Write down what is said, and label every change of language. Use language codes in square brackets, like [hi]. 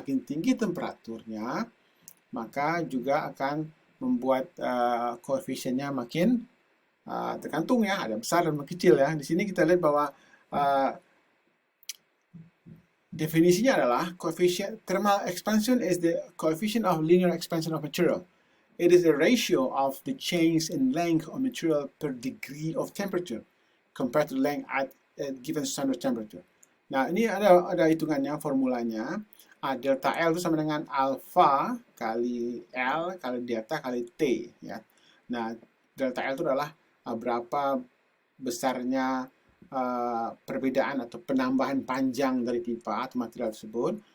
[id] Makin tinggi temperaturnya, maka juga akan membuat koefisiennya makin tergantung ya, ada besar dan kecil ya. Di sini kita lihat bahwa definisinya adalah [en] coefficient thermal expansion is the coefficient of linear expansion of material. It is a ratio of the change in length of material per degree of temperature compared to length at a given standard temperature. [id] Nah, ini ada hitungannya, formulanya. Delta L itu sama dengan alpha kali L kali delta kali T ya. Nah, delta L itu adalah berapa besarnya perbedaan atau penambahan panjang dari pipa atau material tersebut,